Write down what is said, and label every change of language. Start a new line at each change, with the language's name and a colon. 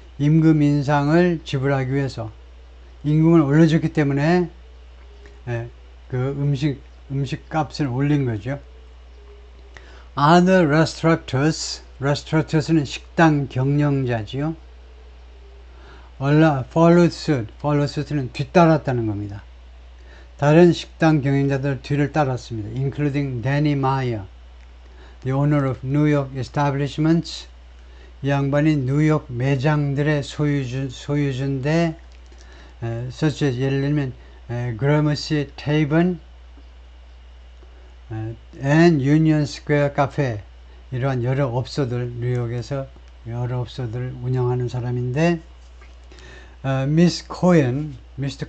Korean: 임금 인상을 지불하기 위해서 임금을 올려줬기 때문에 그 음식 값을 올린 거죠.
English: Other restaurateurs, restaurateurs는
Korean: 식당 경영자지요.
English: followed suit. followed suit
Korean: 는 뒤따랐다는 겁니다. 다른 식당 경영자들 뒤를 따랐습니다.
English: including Danny Meyer, the owner of New York establishments.
Korean: 이 양반이 뉴욕 매장들의 소유주인데,
English: such as
Korean: 예를 들면 Gramercy Tavern and Union Square Cafe, 이러한 여러 업소들, 뉴욕에서 여러 업소들 운영하는 사람인데, Miss Cohen, Mr.